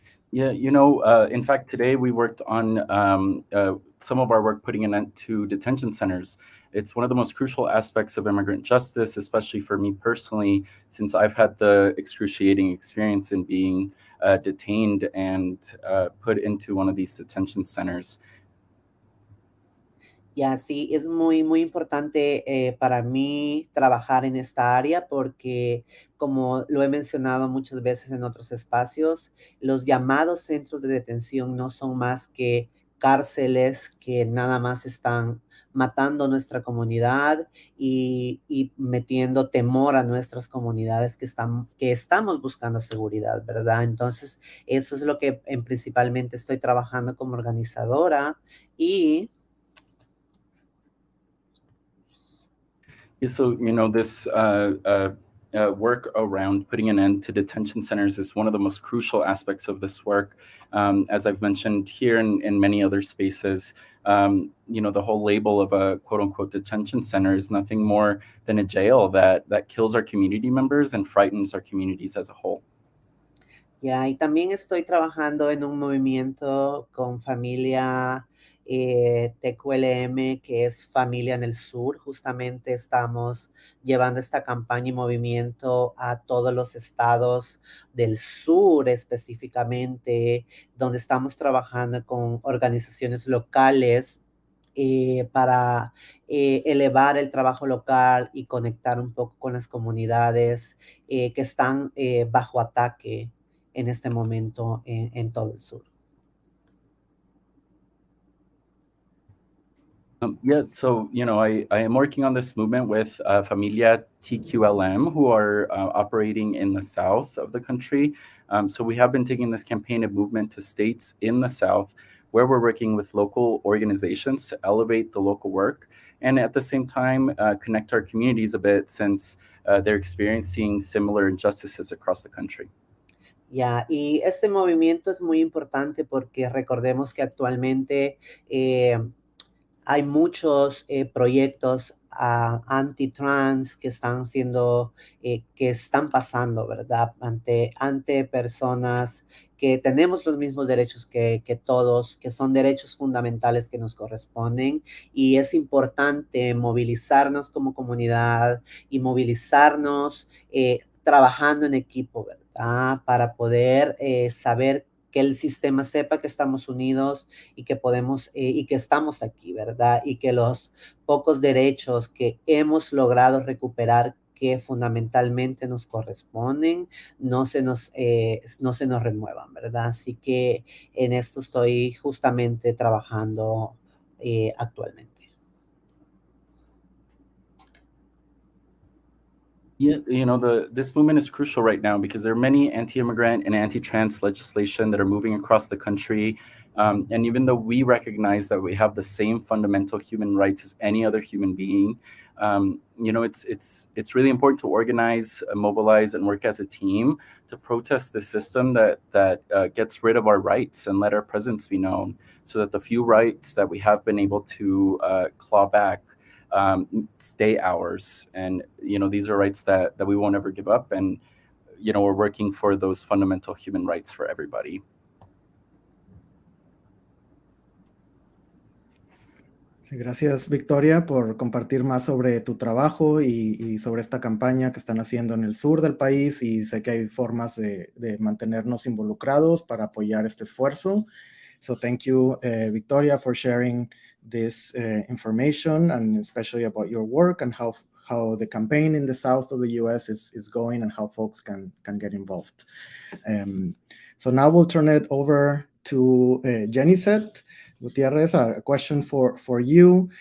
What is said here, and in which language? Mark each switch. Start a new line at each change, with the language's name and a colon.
English: Yeah, in fact, today we worked on some of our work putting an end to detention centers. It's one of the most crucial aspects of immigrant justice, especially for me personally, since I've had the excruciating experience in being detained and put into one of these detention centers.
Spanish: Ya, sí, es muy, muy importante para mí trabajar en esta área porque, como lo he mencionado muchas veces en otros espacios, los llamados centros de detención no son más que cárceles que nada más están matando nuestra comunidad y metiendo temor a nuestras comunidades que estamos buscando seguridad, ¿verdad? Entonces, eso es lo que principalmente estoy trabajando como organizadora y...
English: Yeah, so, this work around putting an end to detention centers is one of the most crucial aspects of this work. As I've mentioned here and in many other spaces, the whole label of a quote unquote detention center is nothing more than a jail that kills our community members and frightens our communities as a whole.
Spanish: Ya, y también estoy trabajando en un movimiento con Familia TQLM, que es Familia en el Sur. Justamente estamos llevando esta campaña y movimiento a todos los estados del sur específicamente, donde estamos trabajando con organizaciones locales para elevar el trabajo local y conectar un poco con las comunidades que están bajo ataque en este momento en todo el sur.
English: Yeah, so, I am working on this movement with Familia TQLM, who are operating in the south of the country. So we have been taking this campaign of movement to states in the south where we're working with local organizations to elevate the local work and at the same time connect our communities a bit since they're experiencing similar injustices across the country.
Spanish: Ya, y este movimiento es muy importante porque recordemos que actualmente hay muchos proyectos anti-trans que están que están pasando, ¿verdad? Ante personas que tenemos los mismos derechos que todos, que son derechos fundamentales que nos corresponden. Y es importante movilizarnos como comunidad y movilizarnos trabajando en equipo, ¿verdad? Para poder saber que el sistema sepa que estamos unidos y que podemos y que estamos aquí, ¿verdad? Y que los pocos derechos que hemos logrado recuperar que fundamentalmente nos corresponden no se nos remuevan, ¿verdad? Así que en esto estoy justamente trabajando actualmente.
English: Yeah, this movement is crucial right now because there are many anti-immigrant and anti-trans legislation that are moving across the country. And even though we recognize that we have the same fundamental human rights as any other human being, it's really important to organize, mobilize, and work as a team to protest the system that gets rid of our rights and let our presence be known, so that the few rights that we have been able to claw back stay ours. And these are rights that we won't ever give up, and we're working for those fundamental human rights for everybody.
Spanish: Sí, gracias, Victoria, por compartir más sobre tu trabajo y sobre esta campaña que están haciendo en el sur del país, y sé que hay formas de mantenernos involucrados para apoyar este esfuerzo.
English: So thank you, Victoria, for sharing this information, and especially about your work and how the campaign in the south of the US is going, and how folks can get involved. So now we'll turn it over to Jenicet Gutierrez, a question for you.